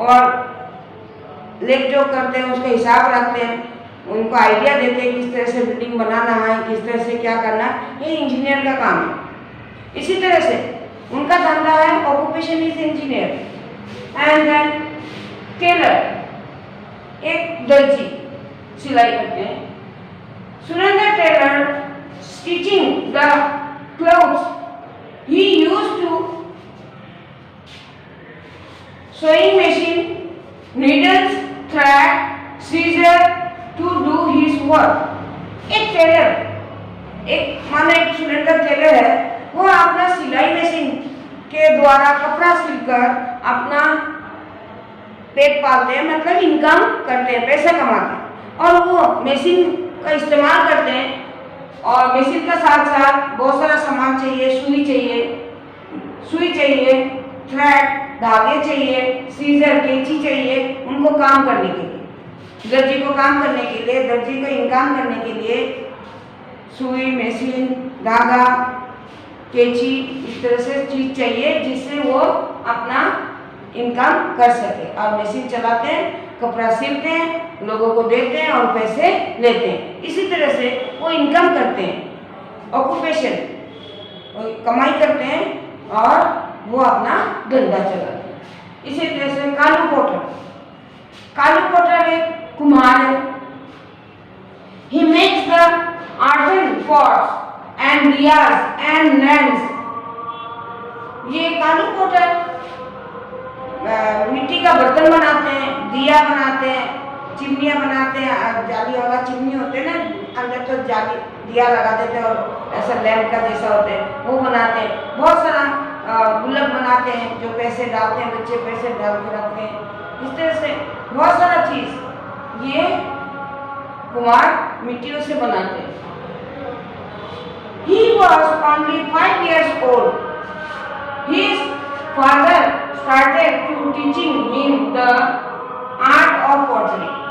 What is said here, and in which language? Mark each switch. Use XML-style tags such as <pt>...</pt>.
<hi>और लेख जो करते हैं उसका हिसाब रखते हैं, उनको आइडिया देते हैं किस तरह से बिल्डिंग बनाना है, किस तरह से क्या करना है। ये इंजीनियर का काम है। इसी तरह से उनका धंधा है</hi> <en>Occupation is engineer. And then</en> <hi>Taylor, एक दर्जी सिलाई करते हैं।</hi> <en>Surendra tailor stitching the clothes, he used to sewing machine, needles, thread, scissor to do his work।</en> <hi>एक टेलर, एक मानो एक सुरेंद्र टेलर है, वो अपना सिलाई मशीन के द्वारा कपड़ा सिलकर अपना पेट पालते हैं, मतलब इनकम करते हैं, पैसा कमाते हैं। और वो मशीन का इस्तेमाल करते हैं, और मशीन का साथ साथ बहुत सारा सामान चाहिए। सुई चाहिए, थ्रेड धागे चाहिए, सीजर कैंची चाहिए उनको काम करने के लिए। दर्जी को काम करने के लिए, दर्जी को इनकम करने के लिए सुई, मशीन, धागा, कैंची, इस तरह से चीज चाहिए जिससे वो अपना इनकम कर सके। और मशीन चलाते हैं, कपड़ा सिलते हैं, लोगों को देते हैं और पैसे लेते हैं। इसी तरह से वो इनकम करते हैं, ऑक्यूपेशन कमाई करते हैं और वो अपना धंधा चलाते हैं। इसी तरह से कालू पोटर एक कुम्हार है।</hi> <en>He makes the earthen pots and diyas and lamps।</en> <hi>ये कालू पोटर मिट्टी का बर्तन बनाते हैं, दिया बनाते हैं, चिमनियाँ बनाते हैं। जाली वाला चिमनी होते हैं ना, अंदर तो जाली दिया लगा देते हैं और ऐसा लैंप का जैसा होते हैं, वो बनाते हैं। बहुत सारा गुल्लक बनाते हैं, जो पैसे डालते हैं, बच्चे पैसे डाल के रखते हैं। इस तरह से बहुत सारा चीज ये कुम्हार मिट्टियों से बनाते हैं।</hi> <en>He was only 5 years old. His father started to teaching him the art of pottery।</en>